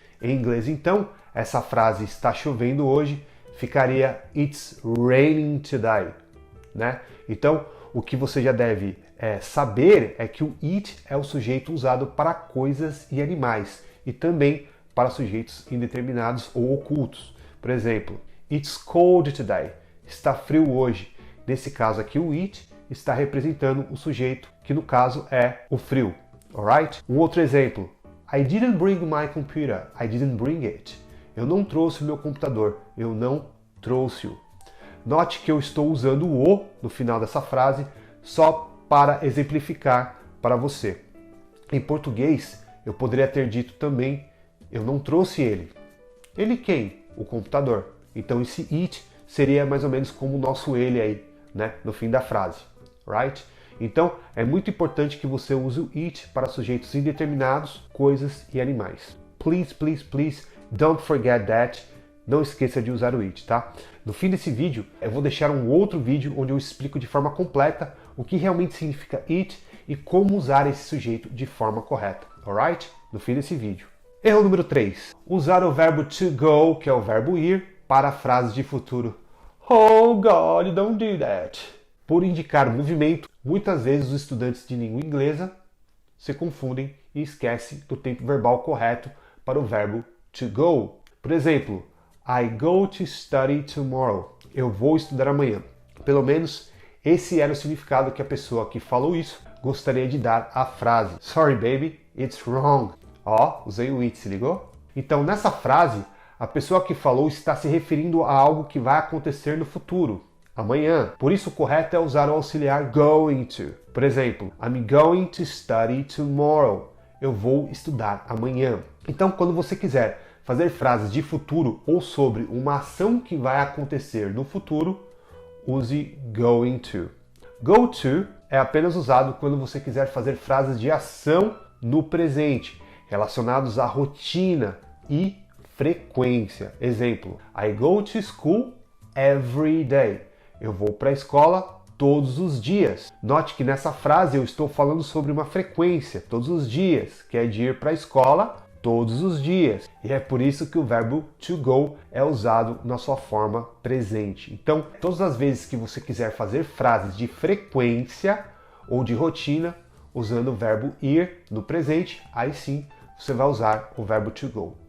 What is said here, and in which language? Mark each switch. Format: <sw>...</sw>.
<pt>Em inglês, então, essa frase está chovendo hoje ficaria</pt> <en>It's raining today,</en> <pt>né? Então, o que você já deve saber é que o it é o sujeito usado para coisas e animais e também para sujeitos indeterminados ou ocultos. Por exemplo,</pt> <en>It's cold today.</en> <pt>Está frio hoje. Nesse caso aqui, o it está representando o sujeito, que no caso é o frio.</pt> <en>Alright?</en> <pt>Um outro exemplo.</pt> <en>I didn't bring my computer. I didn't bring it.</en> <pt>Eu não trouxe o meu computador. Eu não trouxe-o. Note que eu estou usando o no final dessa frase só para exemplificar para você. Em português, eu poderia ter dito também eu não trouxe ele. Ele quem? O computador. Então esse it seria mais ou menos como o nosso ele aí, né? No fim da frase.</pt> <en>Right?</en> <pt>Então é muito importante que você use o it para sujeitos indeterminados, coisas e animais.</pt> <en>Please, please, please, don't forget that.</en> <pt>Não esqueça de usar o it, tá? No fim desse vídeo, eu vou deixar um outro vídeo onde eu explico de forma completa o que realmente significa it e como usar esse sujeito de forma correta.</pt> <en>Alright?</en> <pt>No fim desse vídeo. Erro número 3. Usar o verbo to go, que é o verbo ir, para frases de futuro.</pt> <en>Oh God, don't do that.</en> <pt>Por indicar movimento, muitas vezes os estudantes de língua inglesa se confundem e esquecem do tempo verbal correto para o verbo to go. Por exemplo,</pt> <en>I go to study tomorrow.</en> <pt>Eu vou estudar amanhã. Pelo menos esse era o significado que a pessoa que falou isso gostaria de dar à frase.</pt> <en>Sorry baby, it's wrong.</en> <pt>Ó, usei o it, se ligou? Então, nessa frase, a pessoa que falou está se referindo a algo que vai acontecer no futuro, amanhã. Por isso, o correto é usar o auxiliar going to. Por exemplo,</pt> <en>I'm going to study tomorrow.</en> <pt>Eu vou estudar amanhã. Então, quando você quiser fazer frases de futuro ou sobre uma ação que vai acontecer no futuro, use going to. Go to é apenas usado quando você quiser fazer frases de ação no presente, relacionados à rotina e frequência. Exemplo,</pt> <en>I go to school every day.</en> <pt>Eu vou para a escola todos os dias. Note que nessa frase eu estou falando sobre uma frequência, todos os dias, que é de ir para a escola todos os dias. E é por isso que o verbo to go é usado na sua forma presente. Então, todas as vezes que você quiser fazer frases de frequência ou de rotina, usando o verbo ir no presente, aí sim você vai usar o verbo to go.</pt>